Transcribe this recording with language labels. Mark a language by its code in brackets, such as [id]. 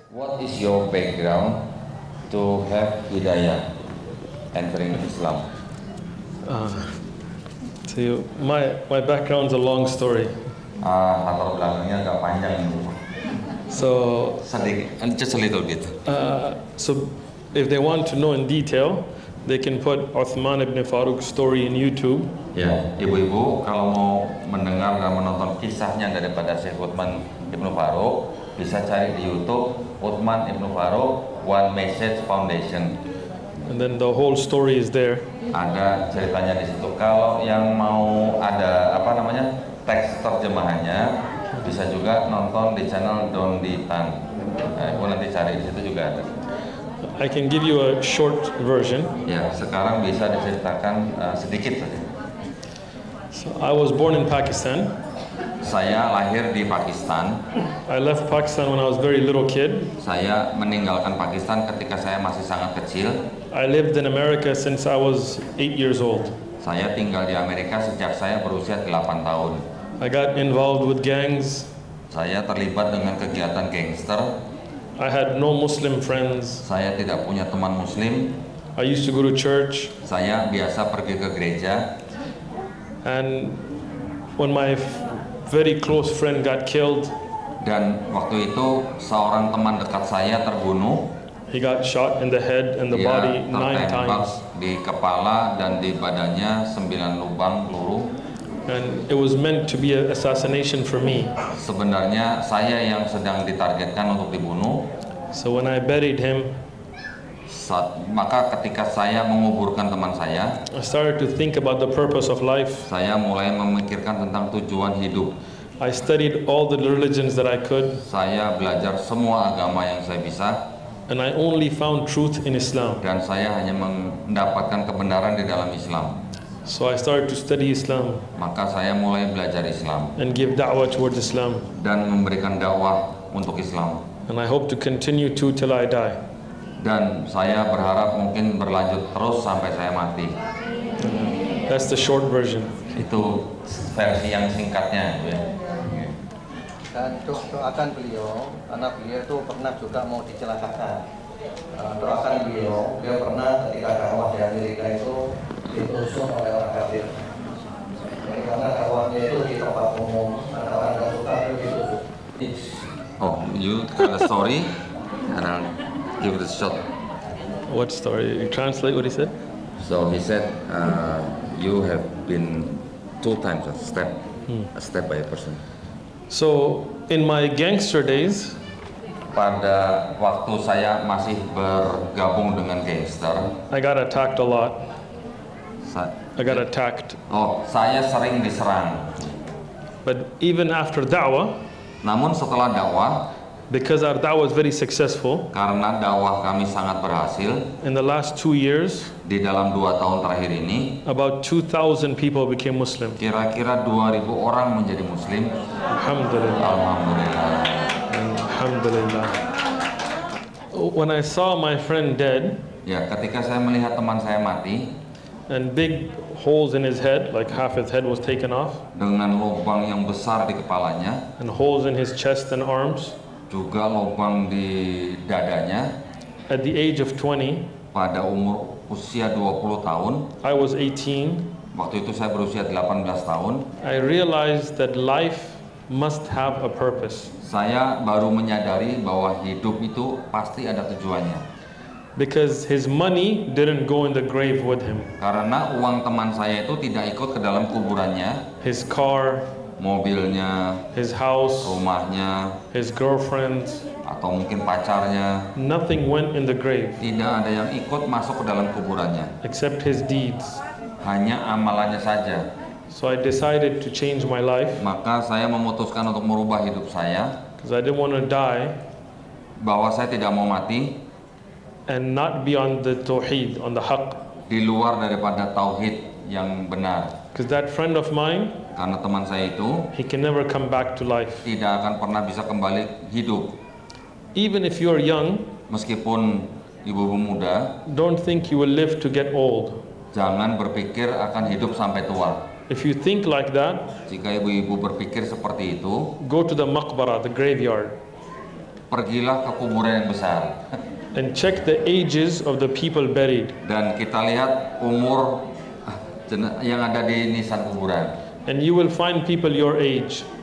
[en] What is your background to have hidayah entering Islam? So my background's a long story. [id] Latar belakangnya agak panjang ini. [en] So [id] Sedikit, [en] just a little bit. so if they want to know in detail, they can put Uthman ibn Faruq's story in YouTube. [id] Ya, ibu-ibu kalau mau mendengar dan menonton kisahnya daripada Syekh Uthman ibn Faruq, bisa cari di YouTube Uthman ibn Faruq One Message Foundation. [en] And then the whole story is there. [id] Ada ceritanya di situ. Kalau yang mau ada teks terjemahannya, bisa juga nonton di channel Dondi Tan. Ibu nanti cari di situ juga ada. [en] I can give you a short version. [id] Ya, sekarang bisa diceritakan sedikit saja. [en] So I was born in Pakistan. [id] Saya lahir di Pakistan. [en] I left Pakistan when I was very little kid. [id] Saya meninggalkan Pakistan ketika saya masih sangat kecil. [en] I lived in America since I was 8 years old. [id] Saya tinggal di Amerika sejak saya berusia 8 tahun. [en] I got involved with gangs. [id] Saya terlibat dengan kegiatan gangster. [en] I had no Muslim friends. [id] Saya tidak punya teman muslim. [en] I used to go to church. [id] Saya biasa pergi ke gereja. [en] And when my very close friend got killed, [id] Dan waktu itu seorang teman dekat saya terbunuh. [en] he got shot in the head and the [id] Dia [en] body 9 [id] tertembak [en] times. [id] di kepala dan di badannya 9 lubang peluru. [en] And it was meant to be an assassination for me. [id] Sebenarnya saya yang sedang ditargetkan untuk dibunuh. [en] So when I buried him, [id] Maka ketika saya menguburkan teman saya, [en] I started to think about the purpose of life. [id] saya mulai memikirkan tentang tujuan hidup. [en] I studied all the religions that I could, [id] Saya belajar semua agama yang saya bisa, [en] and I only found truth in Islam. [id] dan saya hanya mendapatkan kebenaran di dalam Islam. [en] So I started to study Islam [id] Maka saya mulai belajar Islam [en] and give da'wah towards Islam. [id] dan memberikan dakwah untuk Islam. [en] And I hope to continue to till I die. [id] Dan saya berharap mungkin berlanjut terus sampai saya mati. [en] That's the short version. [id] Itu versi yang singkatnya, ya. Dan doakan beliau, karena beliau itu pernah juga mau dicelakakan. Doakan beliau, dia pernah ketika dakwah di Amerika itu ditusuk oleh orang kafir. Jadi karena dakwahnya itu di tempat umum, ada orang kafir ditusuk. [en] Oh, you tell the story and I'll give it a shot. What story? You translate what he said? So he said, you have been 2 times stabbed by a person. So in my gangster days, [id] Pada waktu saya masih bergabung dengan gangster, [en] I got attacked a lot. I got attacked. [id] Saya sering diserang. [en] But even after da'wah, [id] Namun setelah dakwah, [en] because our da'wah was very successful, [id] karena dakwah kami sangat berhasil, [en] in the last 2 years, [id] di dalam 2 tahun terakhir ini, [en] about 2,000 people became Muslim. [id] kira-kira 2.000 orang menjadi Muslim. [ar] Alhamdulillah. Alhamdulillah. Alhamdulillah. [en] When I saw my friend dead, [id] Ya, ketika saya melihat teman saya mati [en] and big holes in his head, like half his head was taken off, [id] dengan lubang yang besar di kepalanya, [en] and holes in his chest and arms, [id] juga lubang di dadanya, [en] at the age of 20, [id] pada usia 20 tahun, [en] I was 18, [id] waktu itu saya berusia 18 tahun, [en] I realized that life must have a purpose. [id] saya baru menyadari bahwa hidup itu pasti ada tujuannya. [en] Because his money didn't go in the grave with him. [id] Karena uang teman saya itu tidak ikut ke dalam kuburannya, [en] His car, [id] mobilnya, [en] his house, [id] rumahnya, [en] his girlfriends, [id] atau mungkin pacarnya, [en] nothing went in the grave [id] tidak ada yang ikut masuk ke dalam kuburannya, [en] except his deeds. [id] hanya amalannya saja. [en] So I decided to change my life [id] maka saya memutuskan untuk merubah hidup saya, [en] because I didn't want to die [id] bahwa saya tidak mau mati [en] and not be on the tawheed, on the haqq. [id] di luar daripada tauhid yang benar. [en] Because that friend of mine, [id] Karena teman saya itu [en] he can never come back to life. [id] tidak akan pernah bisa kembali hidup. [en] Even if you're young, [id] Meskipun ibu-ibu muda, [en] don't think you will live to get old. [id] jangan berpikir akan hidup sampai tua. [en] If you think like that, [id] Jika ibu-ibu berpikir seperti itu, [en] go to the maqbarah, the graveyard, [id] pergilah ke kuburan yang besar [en] and check the ages of the people buried. [id] dan kita lihat umur yang ada di nisan kuburan. [en] And you will find people your age.